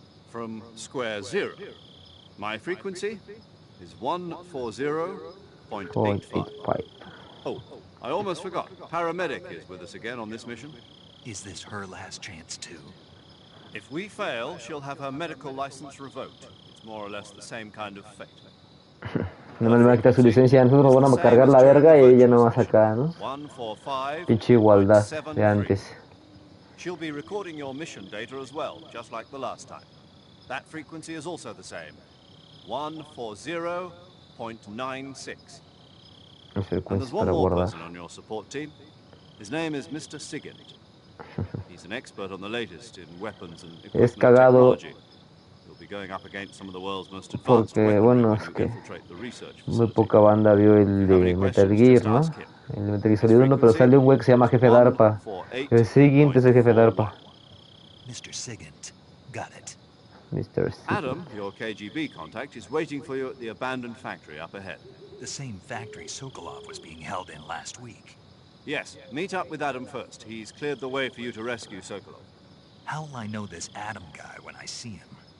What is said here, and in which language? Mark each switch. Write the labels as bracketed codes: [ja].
[en] From square 0. My frequency is 140.85. 0.85. Oh, I almost forgot. Paramedic is with us again on this mission. Is this her last chance too? If we fail, she'll have her medical license revoked. It's more or less the same kind of fate. [es] No me va a quitar su licencia. Nosotros nos van a cargar la verga y ella no va a sacar, ¿no? 145. Pinche igualdad de antes. [en] She'll be recording your mission data as well, just like the last time. That frequency is also the same. 140.96. And there's one more person on your support team. His name is Mr. Sigint. He's an expert on the latest in weapons and equipment technology. He'll be going up against some of the world's most advanced [es] Porque, bueno, es que muy poca banda vio el de Metal Gear, ¿no? El de Metal Gear Solid 1, pero sale un güey que se llama Jefe DARPA. El Sigint es el Jefe DARPA. [en] Mr. Sigint. Got it. Mr. Sigint. Adam, your KGB contact, is waiting for you at the abandoned factory up ahead. The same factory Sokolov was being held in last week. Yes, meet up with Adam first. He's cleared the way for you to rescue Sokolov. How will I know this Adam guy when I see him?